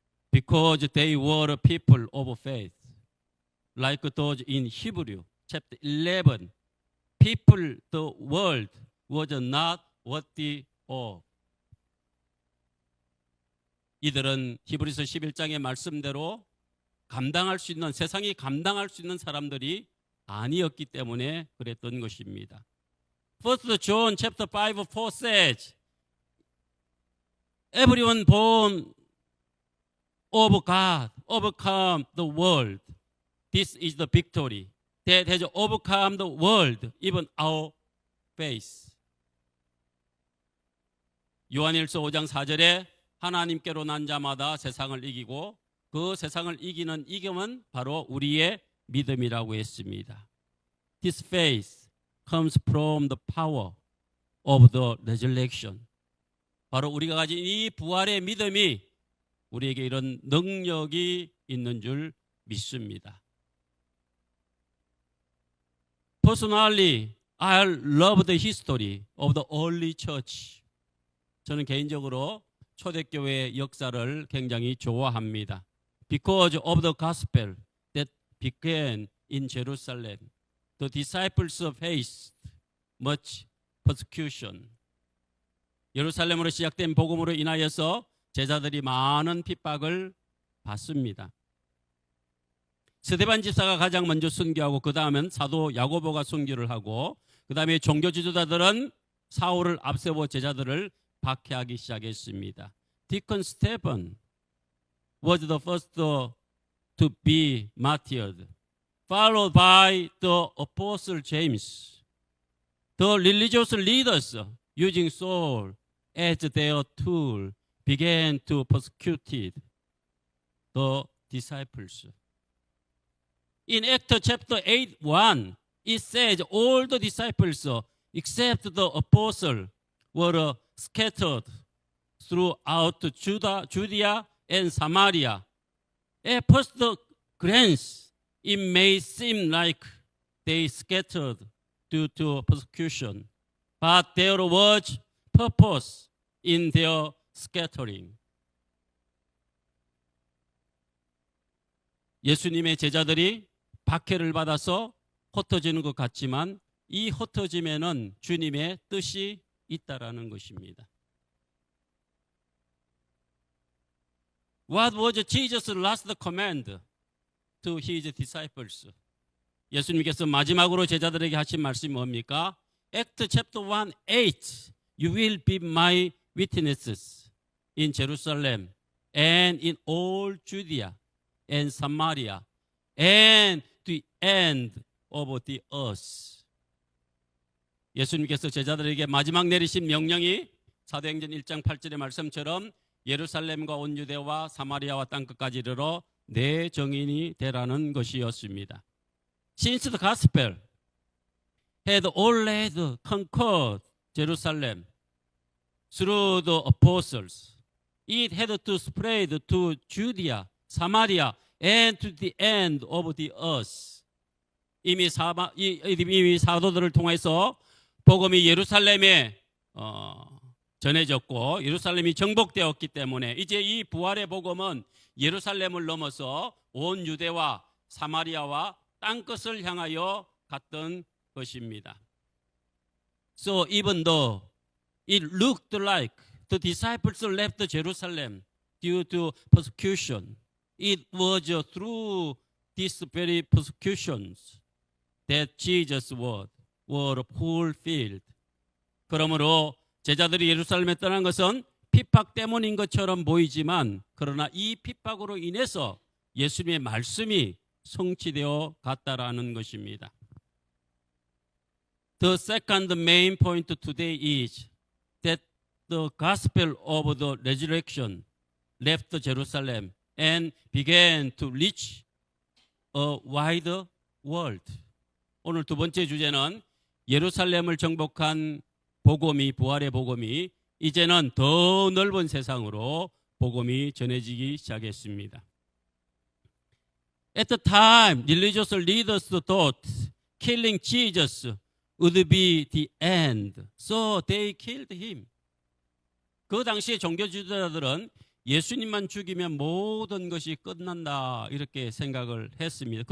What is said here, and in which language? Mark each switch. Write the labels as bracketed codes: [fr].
[en] Because they were people of faith. Like those in Hebrew chapter 11. People the world was not worthy of. [ko] 이들은 히브리서 11장의 말씀대로 감당할 수 있는 세상이 감당할 수 있는 사람들이 아니었기 때문에 그랬던 것입니다. [en] First John chapter 5 4 says Everyone born of God overcome the world. This is the victory that has overcome the world, even our faith. [ko] 요한일서 5장 4절에 하나님께로 난 자마다 세상을 이기고 그 세상을 이기는 이김은 바로 우리의 믿음이라고 했습니다. [en] This faith comes from the power of the resurrection. [ko] 바로 우리가 가진 이 부활의 믿음이 우리에게 이런 능력이 있는 줄 믿습니다. [en] Personally, I love the history of the early church. [ko] 저는 개인적으로 초대교회의 역사를 굉장히 좋아합니다. [en] Because of the gospel that began in Jerusalem, the disciples faced much persecution. [ko] 예루살렘으로 시작된 복음으로 인하여서 제자들이 많은 핍박을 받습니다. 스데반 집사가 가장 먼저 순교하고 그 다음엔 사도 야고보가 순교를 하고 그 다음에 종교 지도자들은 사울을 앞세워 제자들을 박해하기 시작했습니다. [en] Deacon Stephen was the first to be martyred, followed by the Apostle James. The religious leaders using Saul as their tool began to persecute the disciples. In Acts chapter 8:1, it says all the disciples except the apostle were scattered throughout Judea and Samaria. At first glance, it may seem like they scattered due to persecution, but there was purpose in their scattering. [ko] 예수님의 제자들이 박해를 받아서 흩어지는 것 같지만 이 흩어짐에는 주님의 뜻이 있다라는 것입니다. [en] What was Jesus' last command to his disciples? [ko] 예수님께서 마지막으로 제자들에게 하신 말씀이 뭡니까? [en] Act chapter 1:8. You will be my witnesses in Jerusalem and in all Judea and Samaria and to the end of the earth. [ko] 예수님께서 제자들에게 마지막 내리신 명령이 사도행전 1장 8절의 말씀처럼 예루살렘과 온 유대와 사마리아와 땅끝까지 이르러 내 정인이 되라는 것이었습니다. [en] Since the gospel had already conquered Jerusalem through the apostles, it had to spread to Judea, Samaria, and to the end of the earth. [ko] 이미 사도들을 통해서 복음이 예루살렘에 전해졌고 예루살렘이 정복되었기 때문에 이제 이 부활의 복음은 예루살렘을 넘어서 온 유대와 사마리아와 땅끝을 향하여 갔던 것입니다. [en] So even though it looked like the disciples left Jerusalem due to persecution, it was through these very persecutions that Jesus' word were fulfilled. [ko] 그러므로 제자들이 예루살렘에 떠난 것은 핍박 때문인 것처럼 보이지만 그러나 이 핍박으로 인해서 예수님의 말씀이 성취되어 갔다라는 것입니다. [en] The second main point today is that the gospel of the resurrection left Jerusalem and began to reach a wider world. [ko] 오늘 두 번째 주제는 예루살렘을 정복한 복음이 부활의 복음이 이제는 더 넓은 세상으로 복음이 전해지기 시작했습니다. [en] At the time, religious leaders thought killing Jesus would be the end, so they killed him. [ko] 그 당시에 종교 지도자들은 예수님만 죽이면 모든 것이 끝난다 이렇게 생각을 했습니다.